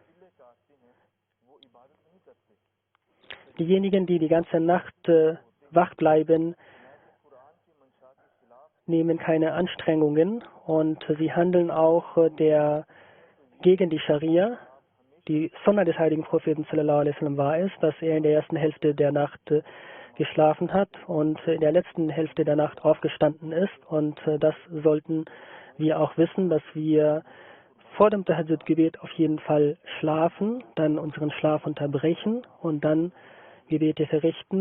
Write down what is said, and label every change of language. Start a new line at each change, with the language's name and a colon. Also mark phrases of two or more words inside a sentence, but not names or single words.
German: Diejenigen, die die ganze Nacht wach bleiben, nehmen keine Anstrengungen und sie handeln auch gegen die Scharia. Die Sunna des heiligen Propheten
Arabic: صلى الله عليه وسلم
German: war es, dass er in der ersten Hälfte der Nacht geschlafen hat und in der letzten Hälfte der Nacht aufgestanden ist. Und das sollten wir auch wissen, dass wir vor dem Tahajjud-Gebet auf jeden Fall schlafen, dann unseren Schlaf unterbrechen und dann Gebete verrichten.